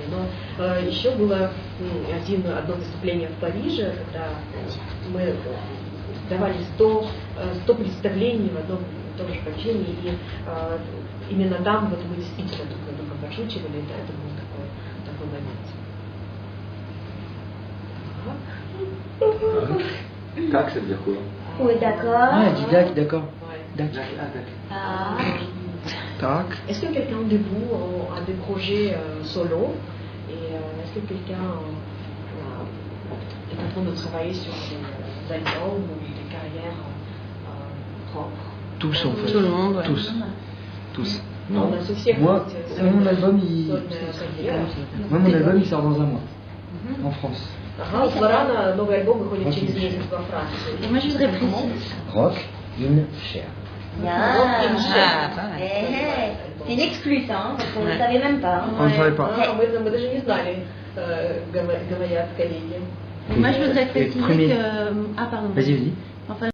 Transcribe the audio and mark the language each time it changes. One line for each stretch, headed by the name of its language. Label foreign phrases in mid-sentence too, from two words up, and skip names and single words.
Russian: Но еще было одно выступление в Париже, когда мы давали 100 представлений в одном и том же помещении, и именно там вот мы действительно друг над другом подшучивали, это был такой момент.
French: Tac, ça veut dire quoi? Oui, d'accord. Ah, du dac, d'accord. Dac. Tac. Est-ce que quelqu'un de vous a des projets solo Et est-ce que quelqu'un est en train de travailler sur des albums ou des carrières propres? Tous en fait. Tout le monde, ouais. Tous. Non, moi, mon album, il sort dans un mois, en France.
Russian: Ага, новый альбом выходит через месяц во Франции.
French: Et moi, je voudrais préciser. Rock in Cher. C'est une exclue, ça, hein, parce qu'on ne le savait même pas. Hein. On ne savait pas.
Russian: Мы даже не знали, говорят коллеги.
French: Et moi, je voudrais Et préciser premier- que. Ah, pardon. Vas-y. Enfin,